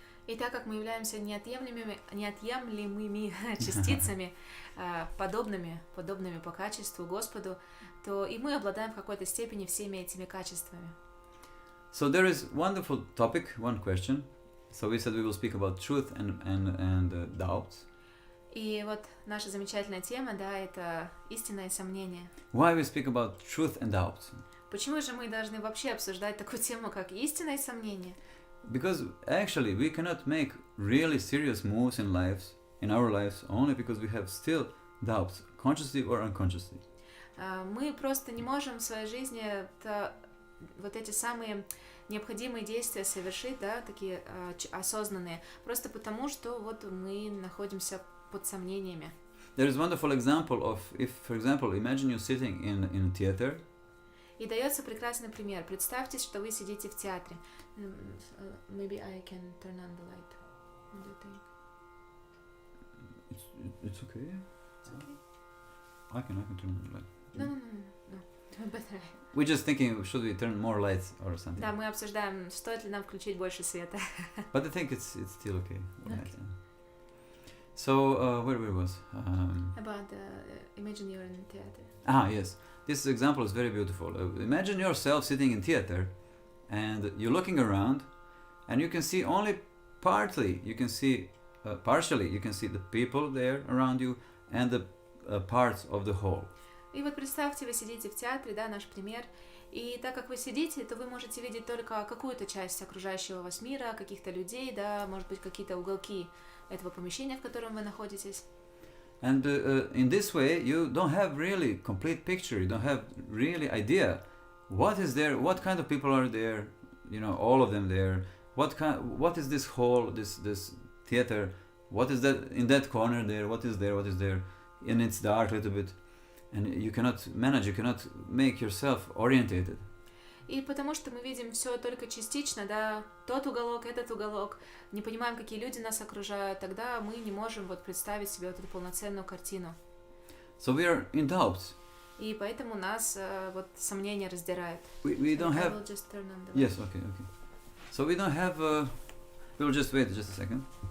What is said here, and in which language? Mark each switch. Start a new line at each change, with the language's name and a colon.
Russian: И так как мы являемся неотъемлемыми частицами, подобными по качеству Господу, то и мы обладаем в какой-то степени всеми этими качествами.
English: So there is wonderful topic, one question. So we said we will speak about truth and doubts.
Russian: И вот наша замечательная тема, это истина и сомнение.
English: Why we speak about truth and doubts?
Russian: Почему же мы должны вообще обсуждать такую тему, как истина и сомнение?
English: Because actually we cannot make really serious moves in our lives, only because we have still doubts, consciously or unconsciously.
Russian: Мы просто не можем в своей жизни вот эти самые необходимые действия совершить, да, такие осознанные, просто потому, что вот мы находимся под сомнениями.
English: There is a wonderful example of, if, for example, imagine you sitting in a theater.
Russian: И дается прекрасный пример. Представьте, что вы сидите в театре.
English: Maybe I can turn on the light. What do you think? It's okay. It's okay. I can turn on the light. No. Better. We're just thinking, should we turn more lights or something?
Russian: Да, мы обсуждаем, стоит ли нам включить больше света.
English: But I think it's still okay. Okay. So where we was? About imagine you're in theater. Yes. This example is very beautiful. Imagine yourself sitting in theater, and you're looking around, and you can see only partly. You can see partially. You can see the people there around you and the parts of the whole.
Russian: И вот представьте, вы сидите в театре, да, наш пример, и так как вы сидите, то вы можете видеть только какую-то часть окружающего вас мира, каких-то людей, да, может быть, какие-то уголки этого помещения, в котором вы находитесь.
English: And in this way, you don't have really complete picture. You don't have really idea what is there, what kind of people are there. You know, all of them there. What is this hall, this theater? What is that in that corner there? What is there? What is there? And it's dark a little bit, and you cannot manage. You cannot make yourself orientated.
Russian: И потому что мы видим все только частично, да, тот уголок, этот уголок, не понимаем, какие люди нас окружают, тогда мы не можем вот представить себе вот эту полноценную картину.
English: So we are in doubts.
Russian: И поэтому нас вот сомнения раздирают.
English: We don't have. I will just turn on the light. Yes, okay. So we don't have. We'll just wait just a second.